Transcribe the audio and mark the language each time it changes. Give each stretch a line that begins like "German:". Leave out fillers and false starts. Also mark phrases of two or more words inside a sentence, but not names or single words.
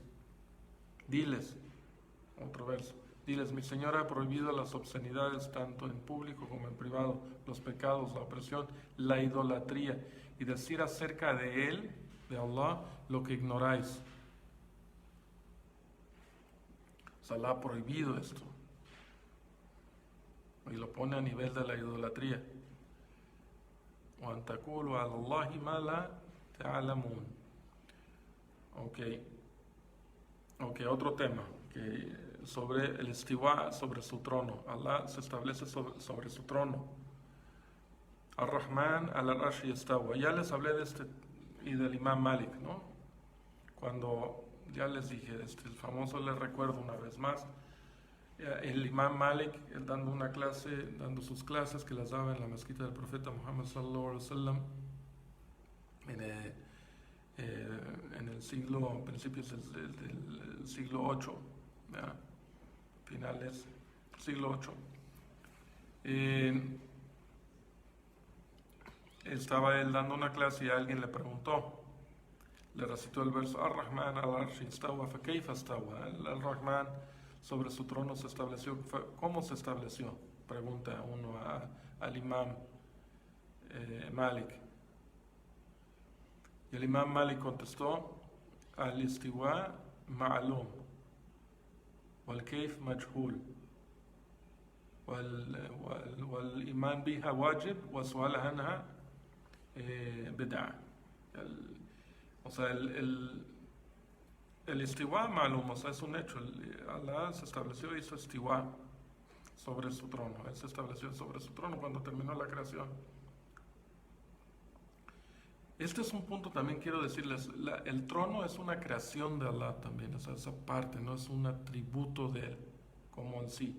Spanish: Diles, otro verso, diles, mi Señor ha prohibido las obscenidades tanto en público como en privado, los pecados, la opresión, la idolatría, y decir acerca de Él, de Allah, lo que ignoráis. O sea, Allah ha prohibido esto y lo pone a nivel de la idolatría.
Arabic: وَأَن تَقُولُوا عَلَى اللَّهِ مَا لَا تَعْلَمُونَ.
Spanish: Ok, otro tema que sobre el istiwa, sobre su trono. Allah se establece sobre su trono.
Arabic: الرحمن العرش استوى.
Spanish: Ya les hablé de este y del Imam Malik, ¿no? Cuando ya les dije, el famoso, les recuerdo una vez más, el Imam Malik, él dando sus clases que las daba en la mezquita del profeta Muhammad
Arabic: صلى الله عليه وسلم
Spanish: en el siglo, principios del siglo 8, finales del siglo 8. Estaba él dando una clase y alguien le preguntó, le recitó el verso,
Arabic: الرحمن العرش استوى فكيف استوى.
Spanish: Al-Rahman sobre su trono se estableció. ¿Cómo se estableció? Pregunta uno al Imam Malik. Y el Imam Malik contestó,
Arabic: الاستواء معلوم والكيف مجهول والإيمان بها واجب وسؤال عنها بدعة.
Spanish: O sea, el
Arabic: استواء معلوم,
Spanish: o sea, es un hecho. Allah se estableció y hizo istiwa sobre su trono. Él se estableció sobre su trono cuando terminó la creación. Este es un punto también quiero decirles, el trono es una creación de Allah también, o sea, esa parte, no es un atributo de Él, como en sí.